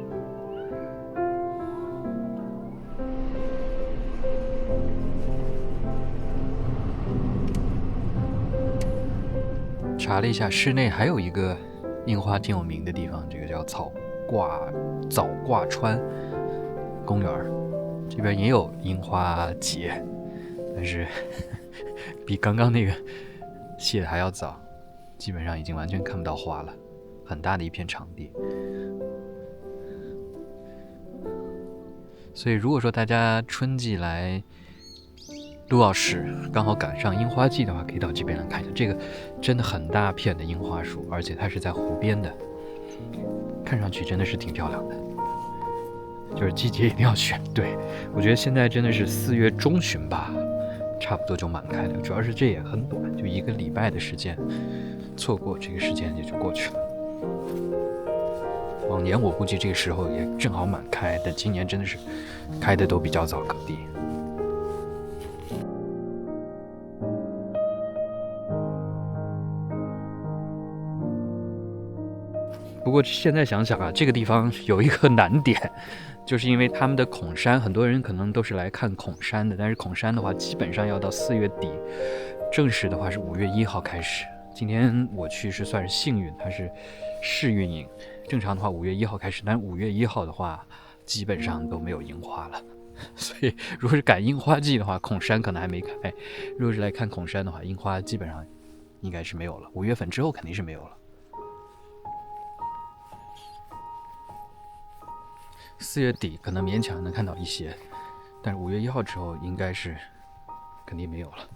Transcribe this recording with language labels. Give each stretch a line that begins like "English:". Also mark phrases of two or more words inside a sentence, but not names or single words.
Chinese: 查了一下，室內還有一個櫻花挺有名的地方，這個叫早掛川公園，這邊也有櫻花節，但是比剛剛那個謝的還要早，基本上已經完全看不到花了，很大的一片場地。所以如果說大家春季來陸奧市剛好趕上櫻花季的話，可以到這邊來看一下，這個真的很大片的櫻花樹，而且它是在湖邊的，看上去真的是挺漂亮的。就是季節一定要選對，我覺得現在真的是4月中旬吧，差不多就滿開了，主要是這也很短，就1 個禮拜的時間，錯過這個時間也就過去了。往年我估計這個時候也正好滿開，但今年真的是開的都比較早，各地。不過現在想想啊，這個地方有一個難點，就是因為他們的孔山，很多人可能都是來看孔山的，但是孔山的話基本上要到4月底，正式的話是5月1號開始。今天我去是算是幸運，它是試運營，正常的話5月1號開始，但5月1號的話基本上都沒有櫻花了。所以如果是趕櫻花季的話，孔山可能還沒開，如果是來看孔山的話，櫻花基本上應該是沒有了，5月份之後肯定是沒有了。4月底可能勉強能看到一些，但是5月1號之後應該是肯定沒有了。